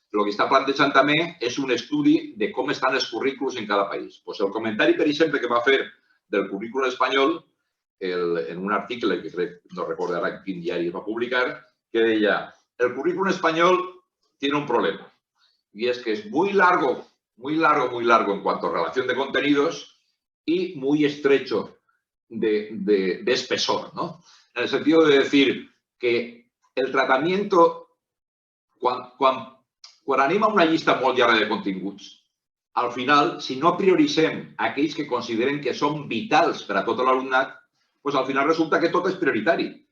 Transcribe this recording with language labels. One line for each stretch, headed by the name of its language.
Catalan: El que està plantejant també és un estudi de com estan els currículums en cada país. El comentari, per exemple, que va fer del currículum espanyol, en un article que crec, no recordo ara en quin diari es va publicar, que deia, el currículum espanyol
Spanish: tiene un problema, y es que es muy largo en cuanto a relación de contenidos y muy estrecho de espesor, ¿no? En el sentido de decir que el tratamiento,
Catalan: quan anem a una llista molt llarga de continguts, al final, si no prioritzem aquells que consideren que són vitals per a tot l'alumnat, doncs al final resulta que tot és prioritari.